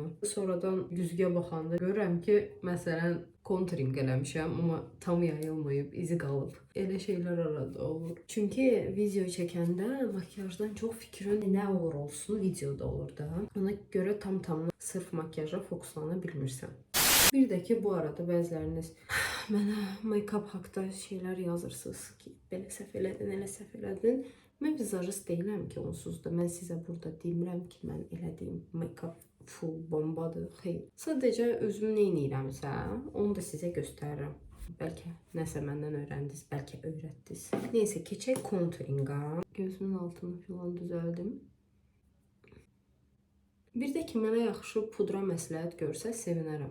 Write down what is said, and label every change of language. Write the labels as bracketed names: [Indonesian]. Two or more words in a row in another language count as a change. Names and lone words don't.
[Azerbaijani] Sonradan güzgüyə baxanda görürəm ki, məsələn, kontring eləmişəm, amma tam yayılmayıb, izi qalıb. Elə şeylər arada olur. Çünki video çəkəndə makyajdan çox fikrin nə olur olsun, videoda olur da. Ona görə tam sırf makyaja fokuslana bilmirsən. Bir də ki, bu arada bəziləriniz mənə make-up haqda şeylər yazırsınız ki, belə səhv elədin, elə səhv elədin. Mən vizajist deyiləm ki, onsuz da. Mən sizə burada demirəm ki, mən elədiyim [English] make-up full [Azerbaijani] bombadır. Xeyr. Sadəcə özüm nə edirəmsə, onu da sizə göstərirəm. Bəlkə nəsə məndən öyrəndiniz, bəlkə öyrətdiniz. Neysə, keçək kontringa. Gözümün altını filan düzəldim. Bir də ki, mənə yaxşı pudra məsləhət görsə sevinərəm.